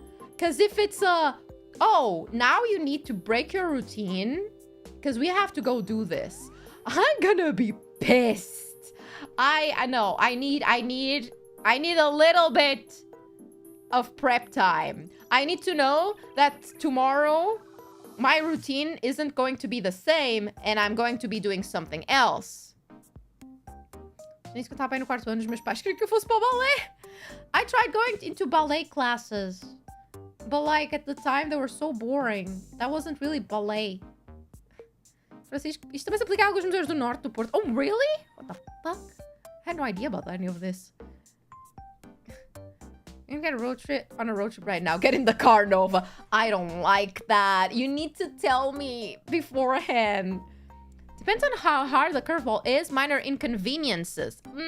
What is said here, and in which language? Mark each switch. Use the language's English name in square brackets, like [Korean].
[English] Because if it's oh, now you need to break your routine because we have to go do this, I'm gonna be pissed. I know. I need a little bit of prep time. I need to know that tomorrow my routine isn't going to be the same and I'm going to be doing something else. [Portuguese] Nisso que eu tava bem no quarto ano, os meus pais queriam que eu fosse para o balé. [English] I tried going into ballet classes. But, like, at the time, they were so boring. That wasn't really ballet. [Portuguese] Francisco, isto também se aplica a alguns museus do norte do Porto. [English] Oh, really? What the fuck? I had no idea about any of this. You can get on a road trip right now. Get in the car, Nova. I don't like that. You need to tell me beforehand. Depends on how hard the curveball is. Minor inconveniences.